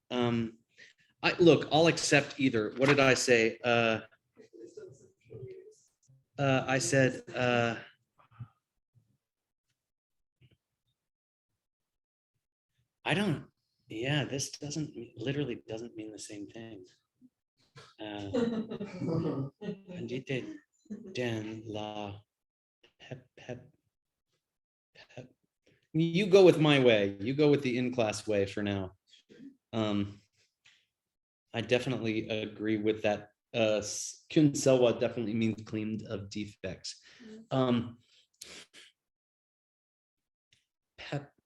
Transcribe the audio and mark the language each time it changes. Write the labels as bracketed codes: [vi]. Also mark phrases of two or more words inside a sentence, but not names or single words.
[en] I'll accept either. What did I say? I said, this literally doesn't mean the same thing. Pandite den la pep. You go with my way. You go with the in-class way for now. I definitely agree with that. [bo] སྐྱོན་སེལ་བ [en] definitely means cleaned of defects. Pep.